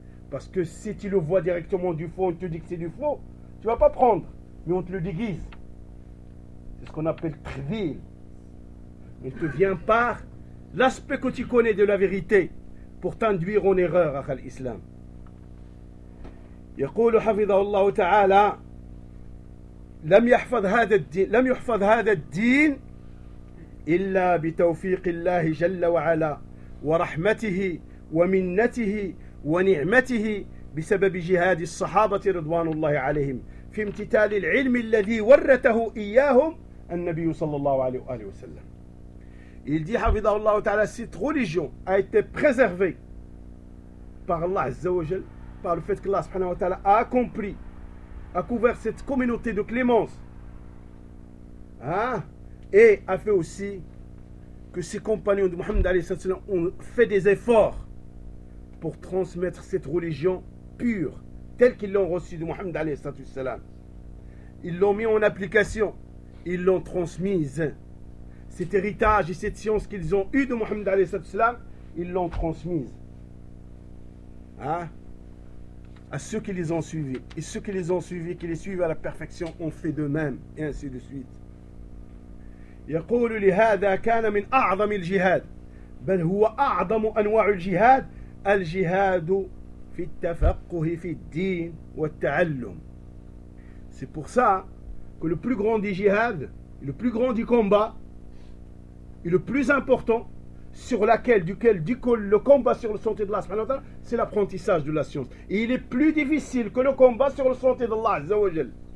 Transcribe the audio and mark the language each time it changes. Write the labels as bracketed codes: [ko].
[fr] Parce que si tu le vois directement du faux, on te dit que c'est du faux, tu ne vas pas prendre. Mais on te le déguise. C'est ce qu'on appelle trivial. Il te vient par l'aspect que tu connais de la vérité pour t'induire en erreur à l'islam. [ar] يقول حفظه الله تعالى لم يحفظ هذا الدين إلا بتوفيق الله جل وعلا ورحمته ومنته ونعمته بسبب جهاد الصحابة رضوان الله عليهم في امتثال العلم الذي ورثه إياهم النبي صلى الله عليه وآله وسلم. [fr] Il dit [ar] حفظه الله تعالى [fr] cette religion a été préservée par Allah [ar] عز وجل [fr] par le fait que Allah subhanahu wa ta'ala a accompli, a couvert cette communauté de clémence. Hein? Et a fait aussi que ses compagnons de Muhammad alayhi sallam ont fait des efforts pour transmettre cette religion pure, telle qu'ils l'ont reçue de Muhammad alayhi sallam. Ils l'ont mis en application, ils l'ont transmise. Cet héritage et cette science qu'ils ont eue de Muhammad alayhi sallam, ils l'ont transmise. Hein? À ceux qui les ont suivis. Et ceux qui les ont suivis, qui les suivent à la perfection, ont fait de même. Et ainsi de suite. [ar] يقول لهذا كان من أعظم الجهاد بل هو أعظم أنواع الجهاد الجهاد في التفقه في الدين والتعلم. [fr] C'est pour ça que le plus grand des jihads, le plus grand du combat, et le plus important sur laquelle, duquel, du coup, le combat sur le santé d'Allah, subhanahu wa ta'ala, c'est l'apprentissage de la science. Et il est plus difficile que le combat sur le santé d'Allah, azza wa jal.